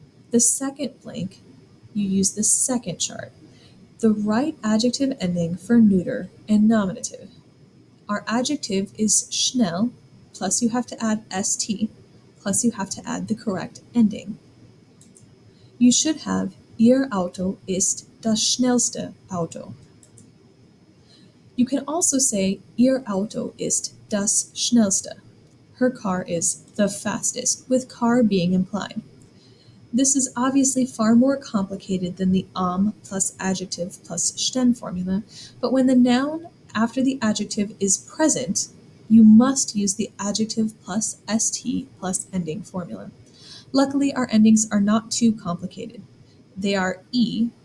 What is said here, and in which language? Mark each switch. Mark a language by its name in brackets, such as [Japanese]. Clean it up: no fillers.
[English] The second blank, you use the second chart. The right adjective ending for neuter and nominative. Our adjective is schnell, plus you have to add st, plus you have to add the correct ending. You should have [German] Ihr Auto ist das schnellste Auto. [English] You can also say [German] Ihr Auto ist das schnellste. [English] Her car is the fastest, with car being implied. This is obviously far more complicated than the plus adjective plus sten formula, but when the noun after the adjective is present, you must use the adjective plus st plus ending formula. Luckily, our endings are not too complicated. They are e